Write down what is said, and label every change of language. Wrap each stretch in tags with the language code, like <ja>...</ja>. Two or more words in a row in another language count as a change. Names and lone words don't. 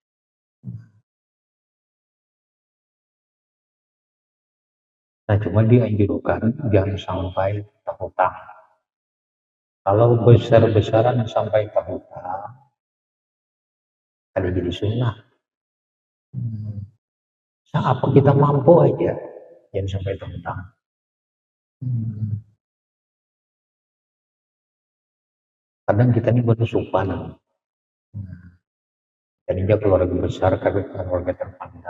<id>Nah, cuma dianjurkan jangan sampai terhutang. Kalau besar-besaran sampai terhutang, ada jadi sunnah. Apa kita mampu aja, jangan sampai terhutang.</id> <bjn>Kadang kita ini bersupan.</bjn> <id>Jadinya keluarga besar, keluarga terpandang.</id>